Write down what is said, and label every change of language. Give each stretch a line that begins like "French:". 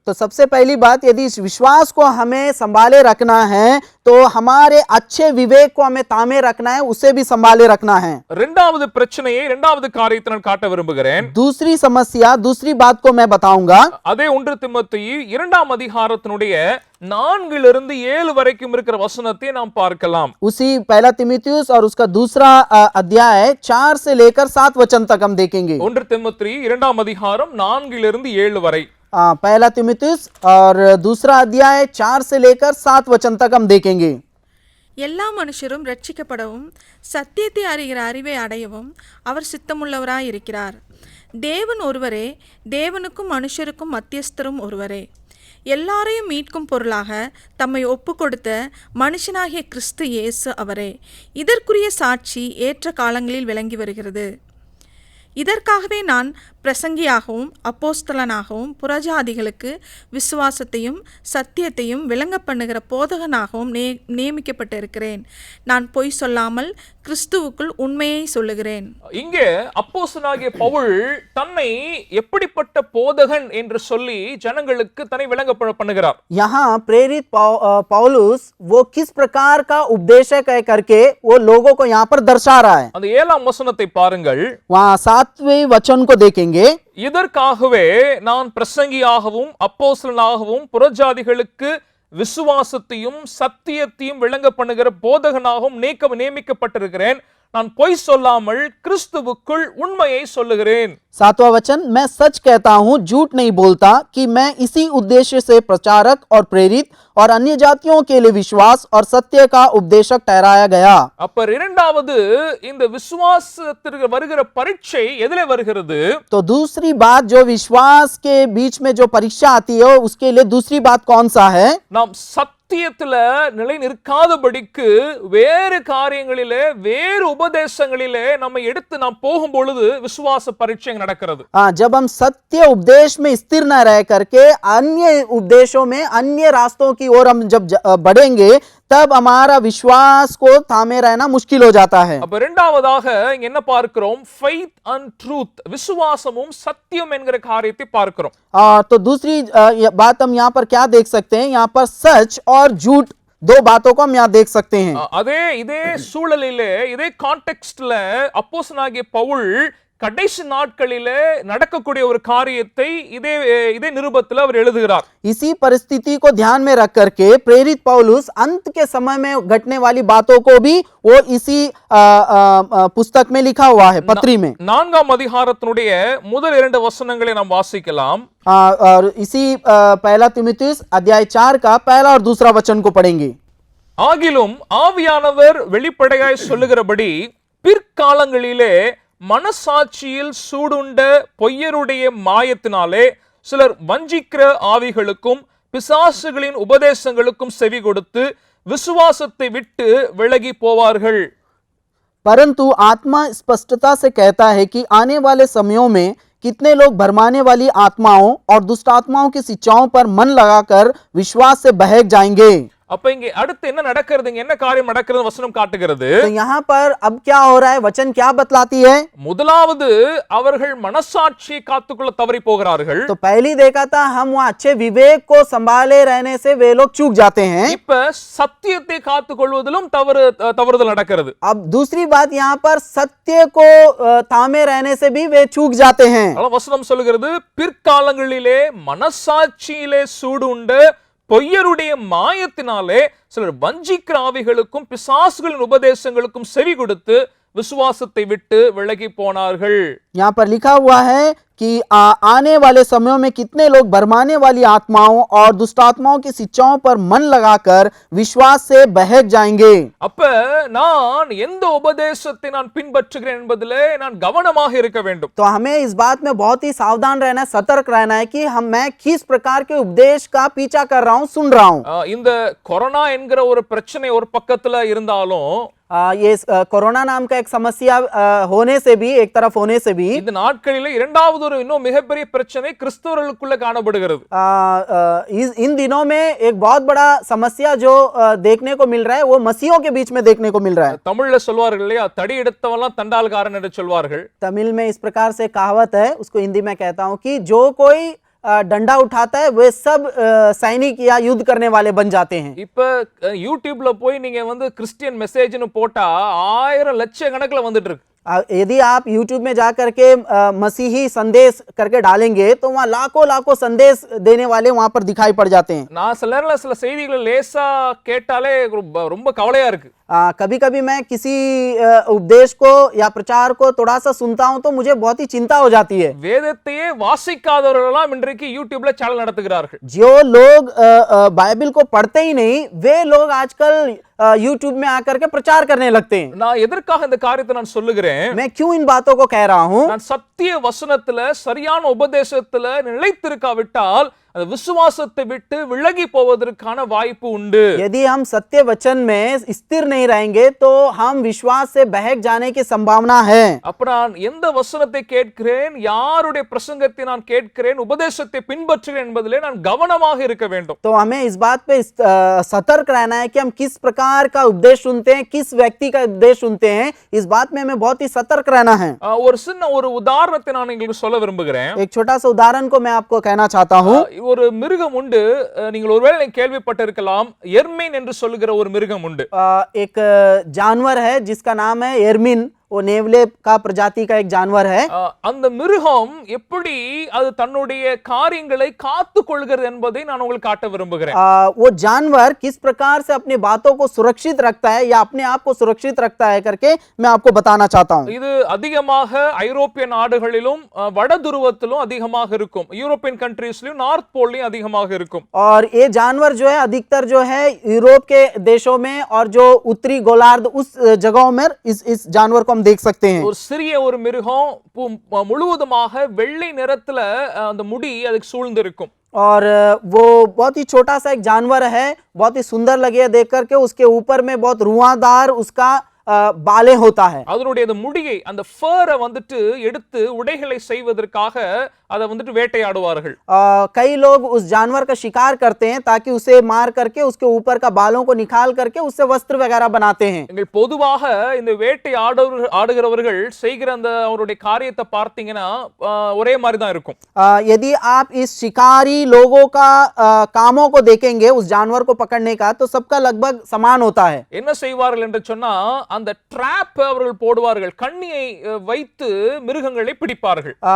Hindi: तो सबसे पहली बात, यदि इस विश्वास को हमें संभाले रखना है तो हमारे अच्छे विवेक को हमें तामे रखना है, उसे भी संभाले रखना है।
Tamil: இரண்டாவது பிரச்சனையை இரண்டாவது காரியத்தை நான் காட்ட விரும்புகிறேன்.
Hindi: दूसरी समस्या, दूसरी बात को मैं बताऊंगा।
Tamil: அதே 1 திமோத்தேயு 2ஆம் அதிகாரத்தினுடைய 4 to 7 வரைக்கும் இருக்கிற வசனத்தை நாம் பார்க்கலாம்.
Hindi: उसी पहला तिमुथियुस और उसका दूसरा अध्याय 4 से लेकर 7 वचन तक हम देखेंगे।
Tamil: 1 திமோத்தேயு 2ஆம் அதிகாரம் 4 to 7 வரை.
Hindi: पहला तिमुथियुस और दूसरा अध्याय 4 से लेकर 7 वचन तक हम देखेंगे।
Tamil: எல்லா மனுஷரும் ரட்சிக்கப்படவும் சத்தியத்தை அறிகிற அறிவை அடையவும் அவர் சித்தமுள்ளவராய் இருக்கிறார். தேவன் ஒருவரே, தேவனுக்கும் மனுஷருக்கும் மத்தியஸ்தரும் ஒருவரே. எல்லாரையும் மீட்கும் பொருளாக தம்மை ஒப்பு கொடுத்த மனுஷனாகிய கிறிஸ்து இயேசு அவரே. இதற்குரிய சாட்சி ஏற்ற காலங்களில் விளங்கி வருகிறது. இதற்காகவே நான் பிரசங்கியாகவும் அப்போஸ்தலனாகவும் புறஜாதிகளுக்கு விசுவாசத்தையும் சத்தியத்தையும் விளங்க பண்ணுகிற போதகனாகவும் நியமிக்கப்பட்டிருக்கிறேன். நான் பொய் சொல்லாமல் கிறிஸ்துவுக்குள் உண்மையை சொல்லுகிறேன். இங்கே அப்போஸ்தலனாகிய பவுல் தன்னை எப்படிப்பட்ட போதகன் என்று சொல்லி ஜனங்களுக்கு தன்னை விளங்க பண்ணுகிறார்.
Hindi: यहाँ प्रेरित पौलुस वो किस प्रकार का उपदेशक है करके वो लोगों को यहाँ पर दर्शा रहा है।
Tamil: அந்த 7ஆம் வசனத்தை பாருங்கள்.
Hindi: वहाँ 7वें वचन को देखेंगे।
Tamil: இதற்காகவே நான் பிரசங்கியாகவும் அப்போஸ்தலனாகவும் புறஜாதிகளுக்கு விசுவாசத்தையும் சத்தியத்தையும் விளங்க பண்ணுகிற போதகனாகவும் நியமிக்கப்பட்டிருக்கிறேன். நான் பொய் சொல்லாமல் கிறிஸ்துவுக்குள் உண்மையை சொல்லுகிறேன்.
Hindi: 7वां वचन, मैं सच कहता हूं, झूठ नहीं बोलता, कि मैं इसी उद्देश्य से प्रचारक और प्रेरित और अन्य जातियों के लिए विश्वास और सत्य का उपदेशक ठहराया गया।
Tamil: அப்ப இரண்டாவது இந்த விசுவாசத்திற்கு வருகிற பரீட்சை எதிலே வருகிறது?
Hindi: तो दूसरी बात जो विश्वास के बीच में जो परीक्षा आती है उसके लिए दूसरी बात कौन सा है?
Tamil: நாம் சத்தியத்துல நிலை நிற்காதபடிக்கு வேறு காரியங்களிலே வேறு உபதேசங்களிலே நம்ம எடுத்து நாம் போகும் பொழுது விசுவாச பரீட்சை நடக்கிறது.
Hindi: जब हम सत्य उपदेश में स्थिर न रह करके अन्य उपदेशों में अन्य रास्तों की ओर हम जब बढ़ेंगे तब हमारा विश्वास को थामे रहना मुश्किल हो जाता है।
Tamil: அப்ப இரண்டாவதாக இங்க என்ன பார்க்கிறோம்?
English: faith and truth,
Tamil: விசுவாசமும் சத்தியம் என்கிற காரியத்தை பார்க்கிறோம்.
Hindi: तो दूसरी बात हम यहाँ पर क्या देख सकते हैं? यहाँ पर सच और झूठ दो बातों को हम यहाँ देख सकते हैं।
Tamil: இதே சூழலிலே இதே கான்டெக்ஸ்ட்ல அப்போஸ்தலனாகிய பவுல் கடைசி நாட்களிலே நடக்கக்கூடிய ஒரு காரியத்தை இதே நிருபத்தில் அவர் எழுதுகிறார்.
Hindi: इसी परिस्थिति को ध्यान में रख करके प्रेरित पौलुस अंत के समय में घटने वाली बातों को भी वो इसी पुस्तक में लिखा हुआ है, पत्री में।
Tamil: 4ஆம் அதிகாரத்தினுடைய முதல் 2 வசனங்களை நாம் வாசிக்கலாம்.
Hindi: और इसी पहला तीमुथियुस अध्याय 4 का पहला और दूसरा वचन को पढ़ेंगे।
Tamil: ஆகிலும் ஆவியானவர் வெளிப்படையாய் சொல்லுகிறபடி பிற்காலங்களிலே மனசாட்சியில் சூடுண்ட பொய்யருடைய மாயத்தினாலே சிலர் வஞ்சிக்கிற ஆவிகளுக்கும் பிசாசுகளின் உபதேசங்களுக்கும் செவி கொடுத்து விசுவாசத்தை விட்டு விலகி போவார்கள்.
Hindi: परंतु आत्मा स्पष्टता से कहता है कि आने वाले समयों में कितने लोग भरमाने वाली आत्माओं और दुष्ट आत्माओं की शिक्षाओं पर मन लगाकर विश्वास से बहक जाएंगे।
Tamil: அப்ப இங்க அடுத்து என்ன நடக்கிறது? என்ன காரியம் நடக்கிறது? வசனம் காட்டுகிறது.
Hindi: तो यहाँ पर अब क्या हो रहा है? वचन क्या बतलाती है?
Tamil: முதலாவது அவர்கள் மனசாட்சியை காத்துக்கொள்ள தவறி போகிறார்கள்.
Hindi: तो पहली देखा था हम वहाँ अच्छे विवेक को संभाले रहने से वे लोग चूक जाते हैं।
Tamil: இப்ப சத்தியத்தை காத்துக்கொள்வதிலும் தவறுதல் நடக்கிறது.
Hindi: अब दूसरी बात यहाँ पर सत्य को थामे रहने से भी वे चूक जाते हैं।
Tamil: வசனம் சொல்லுகிறது பிற்காலங்களிலே மனசாட்சியிலே சூடுண்ட பொய்யருடைய மாயத்தினாலே சிலர் வஞ்சிக்கிற ஆவிகளுக்கும் பிசாசுகளின் உபதேசங்களுக்கும் செவி கொடுத்து விசுவாசத்தை விட்டு விலகி போனார்கள்.
Hindi: यहाँ पर लिखा हुआ है कि आने वाले समयों में कितने लोग भरमाने वाली आत्माओं और दुष्ट आत्माओं की शिक्षाओं पर मन लगाकर विश्वास से बहक जाएंगे।
Tamil: அப்ப நான் எந்த உபதேசத்தை நான் பின்பற்றுகிறேன் என்பதிலே நான் கவனமாக இருக்க வேண்டும்.
Hindi: तो हमें इस बात में बहुत ही सावधान रहना है, सतर्क रहना है कि मैं किस प्रकार के उपदेश का पीछा कर रहा हूँ, सुन रहा हूँ।
Tamil: இந்த கொரோனா என்கிற ஒரு பிரச்சனை ஒரு பக்கத்துல இருந்தாலும்
Hindi: ये कोरोना नाम का एक समस्या होने से भी, एक तरफ होने से भी,
Tamil: இந்த நாட்களிலே இரண்டாவது ஒரு இன்னும் மிகப்பெரிய பிரச்சனை கிறிஸ்தவர்களுக்குள்ள காணப்படுகிறது.
Hindi: इन दिनों में एक बहुत बड़ा समस्या जो देखने को मिल रहा है वो मसीहों के बीच में देखने को मिल रहा है।
Tamil: தமிழ்ல சொல்வார்கள் இல்லையா, தடி எடுத்தவன்லாம் தண்டால்காரன் என்று சொல்வார்கள்.
Hindi: तमिल में इस प्रकार से कहावत है, उसको हिंदी में कहता हूँ कि जो कोई डंडा उठाता है वे सब सैनिक या युद्ध करने वाले बन जाते हैं।
Tamil: இப்ப யூடியூப்ல போய் நீங்க கிறிஸ்டியன் மெசேஜ்னு போட்டா 1000 லட்சக்கணக்கில் வந்துட்டு இருக்கு.
Hindi: यदि आप YouTube में जा करके मसीही संदेश करके डालेंगे तो वहाँ लाखों संदेश देने वाले वहाँ पर दिखाई पड़ जाते हैं।
Tamil: நான் சில செய்திகளை லேசா கேட்டாலே ரொம்ப கவலையா இருக்கு.
Hindi: कभी कभी मैं किसी उपदेश को या प्रचार को थोड़ा सा सुनता हूं तो मुझे बहुत ही चिंता हो जाती है।
Tamil: வேதத்தையே வாசிக்காதவர்களெல்லாம் இன்றைக்கு யூடியூப்ல சேனல் நடத்துகிறார்கள்.
Hindi: जो लोग बाइबल को पढ़ते ही नहीं वे लोग आजकल यूट्यूब में आकर के प्रचार करने लगते हैं।
Tamil: நான் எதற்காக இந்த காரியத்தை நான் சொல்லுகிறேன்?
Hindi: मैं क्यों इन बातों को कह रहा हूं?
Tamil: நான் சத்திய வசனத்துல சரியான உபதேசத்துல நிலைத்திருக்காவிட்டால் அது விசுவாசத்தை விட்டு விலகி போவதற்கான வாய்ப்பு உண்டு.
Hindi: यदि हम सत्य वचन में स्थिर नहीं रहेंगे तो हम विश्वास से बहक जाने की संभावना है।
Tamil: அப்ப நான் எந்த வசனத்தை கேட்கிறேன், யாருடைய பிரசங்கத்தை நான் கேட்கிறேன், உபதேசத்தை பின்பற்றுகிறேன் என்பதிலே நான் கவனமாக இருக்க வேண்டும்.
Hindi: तो हमें इस बात पे सतर्क रहना है कि हम किस प्रकार का उपदेश सुनते हैं, किस व्यक्ति का उपदेश सुनते हैं, इस बात में हमें बहुत ही सतर्क रहना है।
Tamil: ஒரு உதாரணத்தை நான் உங்களுக்கு சொல்ல விரும்புகிறேன்.
Hindi: एक छोटा सा उदाहरण को मैं आपको कहना चाहता हूँ।
Tamil: ஒரு மிருகம் உண்டு, நீங்கள் ஒருவேளை கேள்விப்பட்டிருக்கலாம், எர்மின் என்று சொல்லுகிற ஒரு மிருகம் உண்டு.
Hindi: एक जानवर है जिसका नाम है एर्मिन, वो नेवले का प्रजाति का एक जानवर है।
Tamil: அந்த மிருகம் எப்படி அது தன்னுடைய காரியங்களை காத்து கொள்கிறது என்பதை நான் உங்களுக்கு காட்ட விரும்புகிறேன்.
Hindi: वो जानवर किस प्रकार से अपनी बातों को सुरक्षित रखता है या अपने आप को सुरक्षित रखता है करके मैं आपको बताना चाहता हूँ।
Tamil: இது அதிகமாக ஐரோப்பிய நாடுகளிலும் வட துருவத்திலும் அதிகமாக இருக்கும், யூரோப்பியன் कंट्रीஸ்லயும் நார்த் போல்லயும் அதிகமாக இருக்கும்.
Hindi: और ये जानवर जो है अधिकतर जो है यूरोप के देशों में और जो उत्तरी गोलार्ध उस जगहों में इस जानवर को देख सकते हैं।
Tamil: ஒரு சிறிய ஒரு மிருகம் முழுவதுமாக வெள்ளை நிறத்துல அந்த முடி அதுக்கு சூழ்ந்து இருக்கும்.
Hindi: और वो बहुत ही छोटा सा एक जानवर है, बहुत ही सुंदर लगे देख करके, उसके ऊपर में बहुत रुआंदार उसका बालें होता है।
Tamil: அதனுடைய அந்த முடியை அந்த ஃபரை வந்துட்டு எடுத்து உடைகளை செய்வதற்காக அதை வந்துட்டு வேட்டையாடுவார்கள்.
Hindi: कई लोग उस जानवर का शिकार करते हैं ताकि उसे मार करके उसके ऊपर का बालों को निकाल करके उससे वस्त्र वगैरह बनाते हैं।
Tamil: நீங்கள் பொதுவாக இந்த வேட்டை ஆடுகிறவர்கள் செய்கிற அந்த அவருடைய காரியத்தை பார்த்தீங்கன்னா ஒரே மாதிரி தான் இருக்கும்.
Hindi: यदि आप इस शिकारी लोगों का कामों को देखेंगे उस जानवर को पकड़ने का तो सबका लगभग समान होता है।
Tamil: என்ன செய்வார்கள் என்று சொன்னா அந்த ட்ராப் அவர்கள் போடுவார்கள், கண்ணியை வைத்து மிருகங்களை பிடிப்பார்கள்.